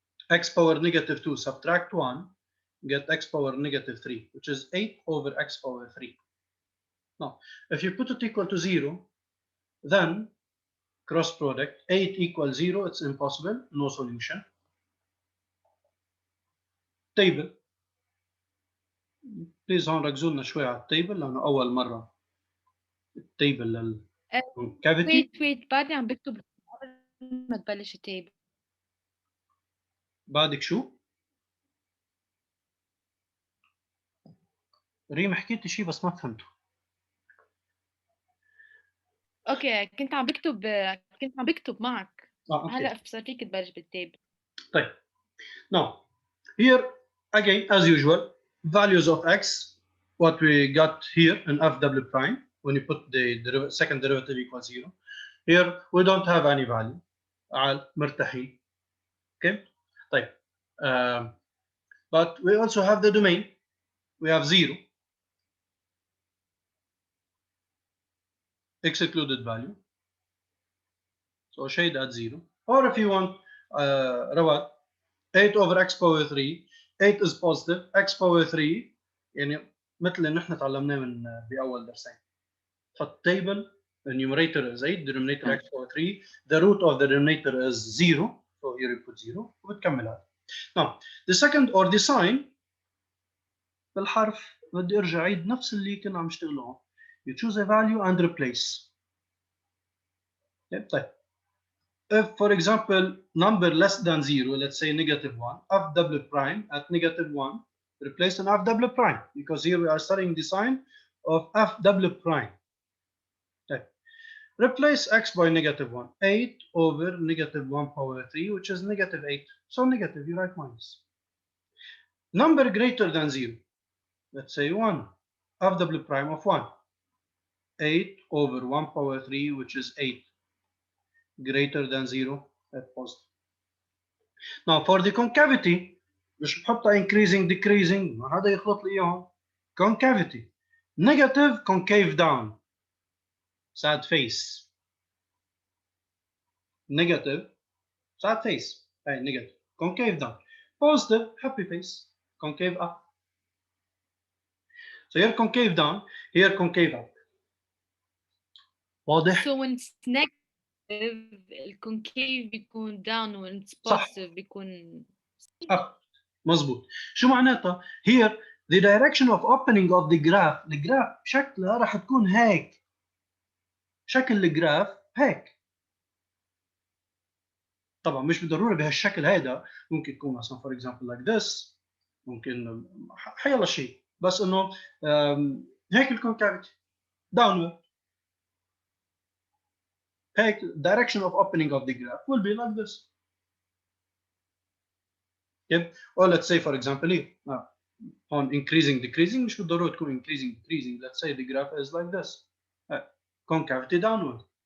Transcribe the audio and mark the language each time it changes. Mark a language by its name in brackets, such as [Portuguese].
[English] X power negative 2 subtract 1, get x power negative 3, which is 8 over x power 3. Now, if you put it equal to 0, then cross product 8 equals 0, it's impossible, no solution. Table. [Arabic] بليز هون ركزوا لنا شوي على التيبل لانه اول مره التيبل للكافيتي. wait بعدني عم بكتب قبل ما تبلش التيبل. بعدك شو؟ ريم حكيتي شيء بس ما فهمته. اوكي كنت عم بكتب معك. هلا صار فيك تبلش بالتيبل. طيب. [English] Now here again as usual values of x, what we got here in f double prime when you put the second derivative equals 0. Here we don't have any value. [Arabic] مرتاحين. Okay. طيب. [English] But we also have the domain. We have 0. Excluded value. So shade at 0. Or if you want Rawat, 8 over x power 3. 8 is positive. X power 3 [Arabic] يعني مثل اللي نحن تعلمناه من بأول درسين. [English] فالtable the numerator is 8, denominator x power 3. The root of the denominator is 0. So here you put 0 [Arabic] وبتكملها. [English] Now the second or the sign [Arabic] بالحرف بدي ارجع اعيد نفس اللي كنا عم نشتغله هون. [English] You choose a value and replace. طيب. If, for example, number less than 0, let's say negative 1, f double prime at negative 1, replace an f double prime, because here we are studying the sign of f double prime. Okay. Replace x by negative 1, 8 over negative 1 power 3, which is negative 8. So negative, you write minus. Number greater than 0, let's say 1, f double prime of 1, 8 over 1 power 3, which is 8. Greater than 0 at positive. Now for the concavity [Arabic] مش بحطها [English] increasing decreasing [Arabic] ما هذا يخلط لي اياهم. [English] Concavity negative concave down sad face, negative sad face, hey, negative concave down, positive happy face, concave up. So here concave down, here concave up. [Arabic] واضح؟ [English] So when it's negative [Arabic] الكونكيف بيكون [English] down when it's positive [Arabic] بيكون مظبوط. شو معناتها؟ [English] Here the direction of opening of the graph, [Arabic] الجراف شكلها راح تكون هيك. شكل الجراف هيك. طبعا مش بالضروره بهالشكل هيدا، ممكن تكون مثلا [English] for example like this، [Arabic] ممكن حيلا شيء، بس انه هيك الكونكافيتي downward. [English] هيك direction of opening of the graph will be like this. Okay. Or let's say for example here on increasing decreasing [Arabic] مش بالضروره تكون [English] increasing decreasing. Let's say the graph is like this. Concavity downward.